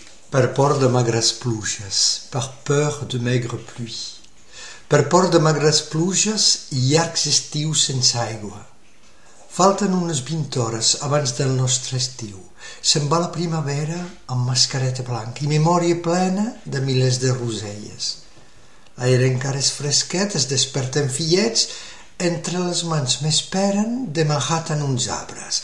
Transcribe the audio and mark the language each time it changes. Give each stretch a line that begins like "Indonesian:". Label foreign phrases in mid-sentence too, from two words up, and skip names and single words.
Catalan: Per por de magres pluges, per
French: peur de maigres pluies.
Catalan: Per por de magres pluges i llargs estius sense aigua. Falten unes 20 hores abans del nostre estiu. Se'n va la primavera amb mascareta blanca i memòria plena de milers de roselles. L'aire encara és fresquet, es desperten fillets, entre les mans m'esperen de Manhattan uns arbres.